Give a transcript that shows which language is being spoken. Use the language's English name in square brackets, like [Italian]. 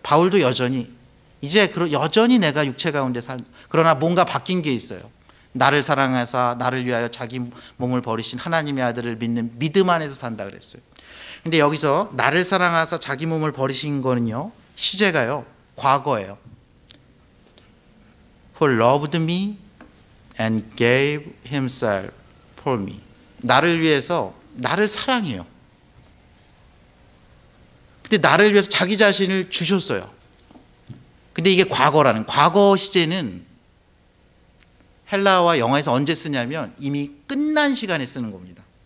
[Korean] 바울도 여전히 내가 육체 가운데 그러나 뭔가 바뀐 게 있어요. 나를 사랑하사 나를 위하여 자기 몸을 버리신 하나님의 아들을 믿는 믿음 안에서 산다 그랬어요. 근데 여기서 나를 사랑하사 자기 몸을 버리신 거는요, 시제가요, 과거예요. [English] Who loved me and gave himself for me. [Korean] 나를 위해서 나를 사랑해요. 근데 나를 위해서 자기 자신을 주셨어요. 근데 이게 과거 시제는 헬라어와 영어에서 언제 쓰냐면 이미 끝난 시간에 쓰는 겁니다.